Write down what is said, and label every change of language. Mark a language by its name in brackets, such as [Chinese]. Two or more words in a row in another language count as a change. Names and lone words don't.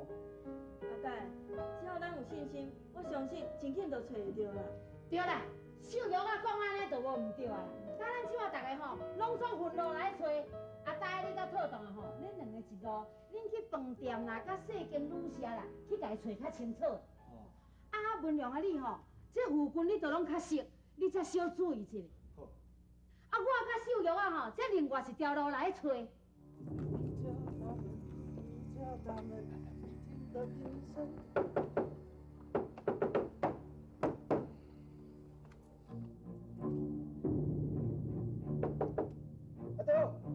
[Min Nan Chinese] 阿呆，只要咱有信心，我相信真肯就找会着啦。对啦，秀玉啊讲安尼就无毋对啊。甲咱即马大家吼，拢总分路来找。阿呆，你甲套档啊吼，恁两个一路，恁去饭店啦，甲细间旅社啦，去甲伊找较清楚。哦。啊，文良啊，你吼，这附近你都拢较熟，你才小注意一下。好。啊，我甲秀玉啊吼，这另外一条路来找。阿豆，